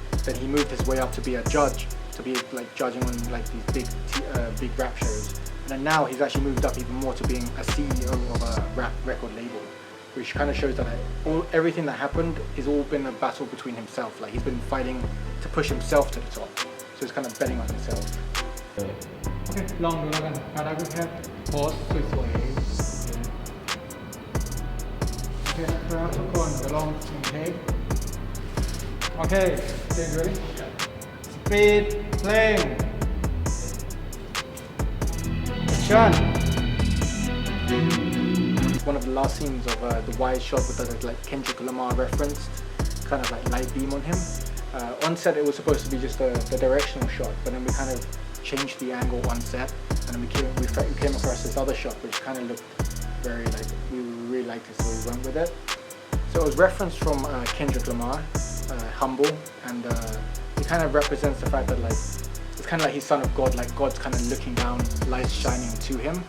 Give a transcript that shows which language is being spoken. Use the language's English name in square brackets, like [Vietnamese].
[English] Then he moved his way up to be a judge, to be like judging on like these big rap shows. And then now he's actually moved up even more to being a CEO of a rap record label, which kind of shows that like, everything that happened has all been a battle between himself. Like he's been fighting to push himself to the top. So he's kind of betting on himself. [Thai] โอเคลองดูแล้วกันได้ก็แค่โพสสวยๆโอเคนะครับทุกคนเดี๋ยวลอง1 [English] take โอเค ready speed playing action one of the last scenes of the wide shot with the like Kendrick Lamar referenced kind of like light beam on him. On set it was supposed to be just the directional shot, but then we kind of changed the angle on set, and then we came across this other shot which kind of looked very like, we really liked it, so we went with it. So it was referenced from Kendrick Lamar, Humble, and it kind of represents the fact that like, it's kind of like he's son of God, like God's kind of looking down, lights shining to him.